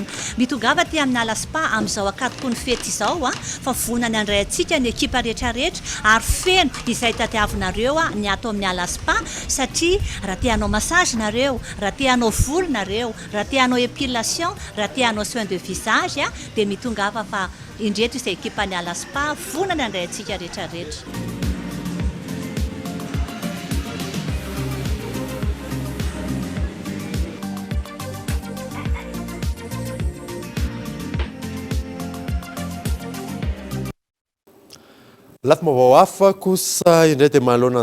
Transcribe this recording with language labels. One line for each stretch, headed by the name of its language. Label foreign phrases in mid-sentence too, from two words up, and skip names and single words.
Malagasy: Mitongava ty amin'ny ala spa amin'izao akatoko ny fety izao fa vonany andray antsika ny ekipa rehetrarehetra ary feno izay tadiavinareo ny atao amin'ny ala spa satria raha te hanao massage nareo, raha te hanao volo nareo, raha te hanao épilation, raha te hanao
French: soin de visage
Malagasy: dia mitongava fa indreto izay ekipa ny ala spa vonany andray antsika rehetrarehetra. Lafy mavao hafa kosa indray dia mahalona ny